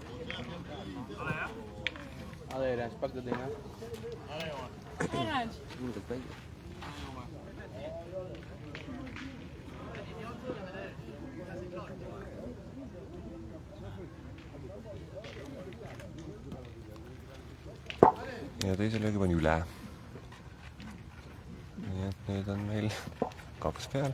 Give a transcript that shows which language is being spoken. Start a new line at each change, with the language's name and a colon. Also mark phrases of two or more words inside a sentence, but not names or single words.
Dutch: Allee, Rens, pak dat ding, hè. Hij ruimt.
Estonian: Kindlalt välja. Ja teise löögi pani üle. Nii et nüüd on meil 2 peal.